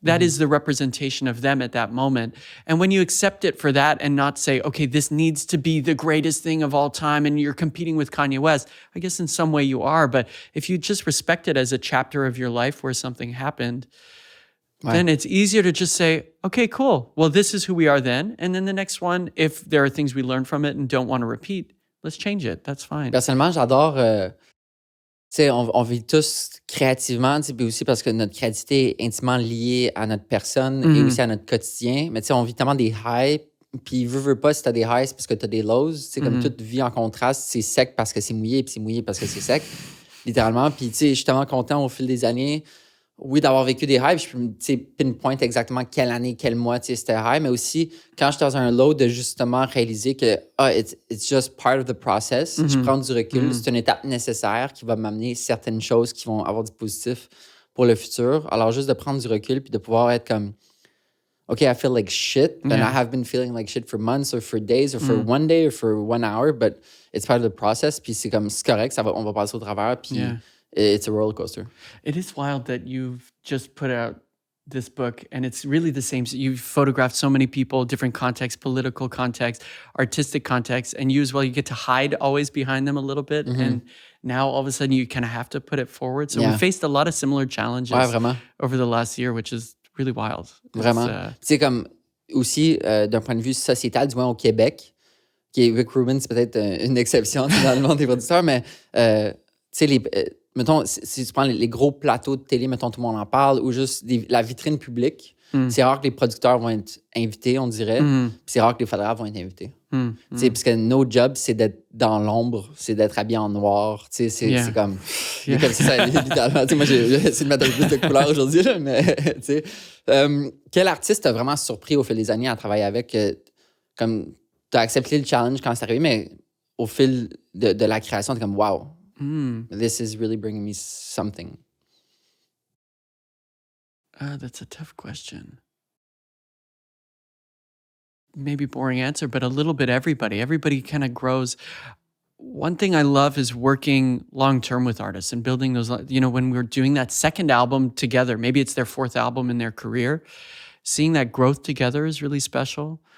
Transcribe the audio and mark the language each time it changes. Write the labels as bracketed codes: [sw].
[en] That is the representation of them at that moment. And when you accept it for that and not say, okay, this needs to be the greatest thing of all time and you're competing with Kanye West, I guess in some way you are, but if you just respect it as a chapter of your life where something happened, then it's easier to just say, okay, cool. Well, this is who we are then. And then the next one, if there are things we learn from it and don't want to repeat, let's change it. That's fine. [fr] Personnellement, j'adore. Tu sais, on vit tous créativement, puis aussi parce que notre créativité est intimement liée à notre personne et aussi à notre quotidien. Mais tu sais, on vit tellement des highs, puis veux pas si t'as des highs, c'est parce que t'as des lows. Tu sais, comme toute vie en contraste, c'est sec parce que c'est mouillé, puis c'est mouillé parce que c'est sec, littéralement. Puis tu sais, je suis tellement content au fil des années, oui, d'avoir vécu des highs, je peux pinpoint exactement quelle année, quel mois c'était high, mais aussi quand j'étais dans un low, de justement réaliser que it's just part of the process. Je prends du recul, c'est une étape nécessaire qui va m'amener certaines choses qui vont avoir du positif pour le futur. Alors juste de prendre du recul puis de pouvoir être comme OK, I feel like shit, and I have been feeling like shit for months or for days or for one day or for 1 hour, but it's part of the process. Puis c'est comme, c'est correct, on va passer au travers, puis it's a roller coaster. [en] It is wild that you've just put out this book and it's really the same. You've photographed so many people, different contexts, political context, artistic context, and you as well, you get to hide always behind them a little bit. And now all of a sudden you kind of have to put it forward. So we faced a lot of similar challenges over the last year, which is really wild. [fr] Vraiment. Tu sais, comme aussi d'un point de vue sociétal, du moins au Québec, qui est Rick Rubin, c'est peut-être une exception dans le monde des producteurs, mais tu sais, mettons, si tu prends les gros plateaux de télé, mettons, tout le monde en parle, ou juste la vitrine publique, c'est rare que les producteurs vont être invités, on dirait, puis c'est rare que les photographes vont être invités. Parce que nos jobs, c'est d'être dans l'ombre, c'est d'être habillé en noir, c'est comme... C'est comme ça, littéralement. Moi, j'ai essayé de mettre un peu plus de couleur aujourd'hui, là, mais tu sais... quel artiste t'a vraiment surpris au fil des années à travailler avec? Comme, t'as accepté le challenge quand c'est arrivé, mais au fil de la création, t'es comme, wow! [en] This is really bringing me something. That's a tough question. Maybe boring answer, but a little bit everybody. Everybody kind of grows. One thing I love is working long-term with artists and building those, you know, when we're doing that second album together, maybe it's their 4th album in their career, seeing that growth together is really special.